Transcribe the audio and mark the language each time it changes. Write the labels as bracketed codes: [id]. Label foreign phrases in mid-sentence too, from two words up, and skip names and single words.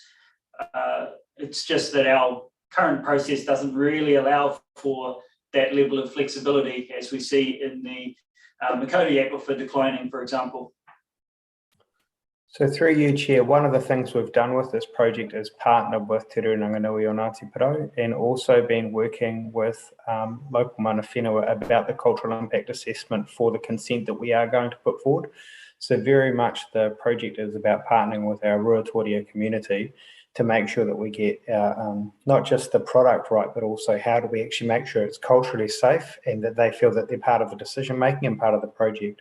[en] It's just that our current process doesn't really allow for that level of flexibility as we see in the Makoti aquifer declining, for example. So through you, Chair, one of the things we've done with this project is partnered with Te Rūnanganui o Ngāti Porou, and also been working with local [mi] mana whenua [en] about the cultural impact assessment for the consent that we are going to put forward. So very much the project is about partnering with our Ruatoria community to make sure that we get not just the product right, but also how do we actually make sure it's culturally safe and that they feel that they're part of the decision making and part of the project.